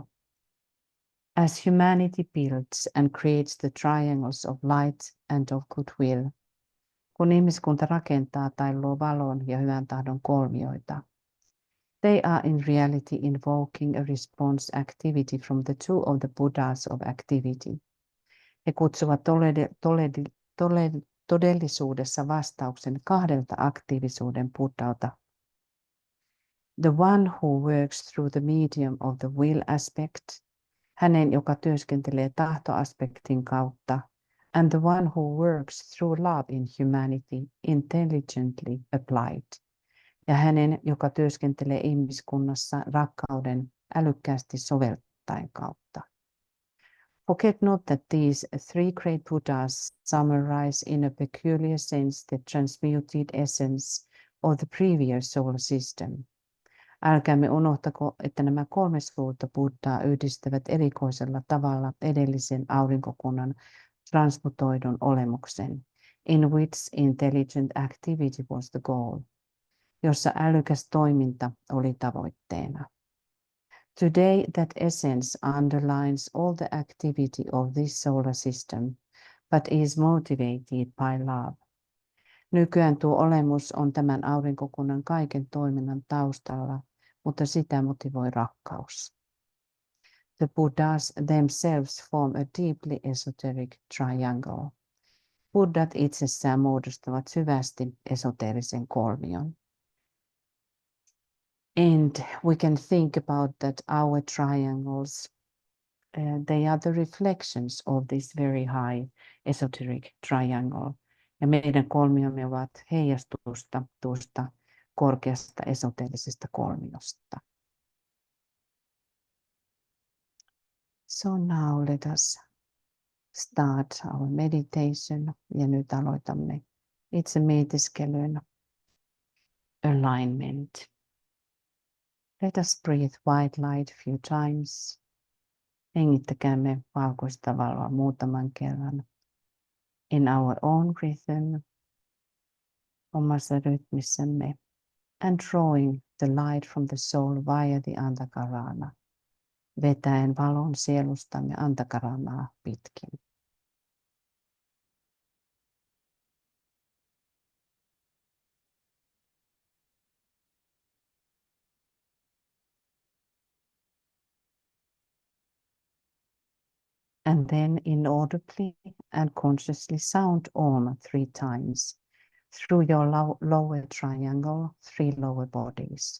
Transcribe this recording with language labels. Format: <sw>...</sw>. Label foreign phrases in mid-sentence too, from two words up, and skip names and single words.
<en>As humanity builds and creates the triangles of light and of goodwill,</en> <fi>kun ihmiskunta rakentaa tai luo valon ja hyvän tahdon kolmioita,</fi> <en>they are in reality invoking a response activity from the two of the Buddhas of activity.</en> <fi>He kutsuvat todellisuudessa vastauksen kahdelta aktiivisuuden buddhalta.</fi> <en>The one who works through the medium of the will aspect,</en> <fi>hänen, joka työskentelee tahtoaspektin kautta,</fi> <en>and the one who works through love in humanity, intelligently applied,</en> <fi>ja hänen, joka työskentelee ihmiskunnassa rakkauden älykkäästi soveltaen kautta.</fi> <en>Forget not that these three great Buddhas summarize in a peculiar sense the transmuted essence of the previous solar system.</en> <fi>Älkäämme unohtako, että nämä kolme suurta Buddhaa yhdistävät erikoisella tavalla edellisen aurinkokunnan transmutoidun olemuksen,</fi> <en>in which intelligent activity was the goal,</en> <fi>jossa älykäs toiminta oli tavoitteena.</fi> <en>Today that essence underlines all the activity of this solar system, but is motivated by love.</en> <fi>Nykyään tuo olemus on tämän aurinkokunnan kaiken toiminnan taustalla, mutta sitä motivoi rakkaus.</fi> <en>The Buddhas themselves form a deeply esoteric triangle.</en> <fi>Buddhat itsessään muodostavat syvästi esoteerisen kolmion.</fi> <en>And we can think about that our triangles, they are the reflections of this very high esoteric triangle.</en> <fi>Ja meidän kolmiomme ovat heijastusta tuosta korkeasta esoteerisesta kolmiosta.</fi> <en>So now let us start our meditation.</en> <fi>Ja nyt aloitamme itse mietiskelyn alignment.</fi> <en>Let us breathe white light few times.</en> <fi>Hengittäkäämme valkoista valoa muutaman kerran.</fi> <en>In our own rhythm,</en> <fi>omassa rytmissämme.</fi> <en>And drawing the light from the soul via the Antakarana.</en> <fi>Vetäen valon sielustamme Antakaranaa pitkin.</fi> <en>And then inaudibly and consciously sound Om 3 times through your lower triangle, 3 lower bodies.</en>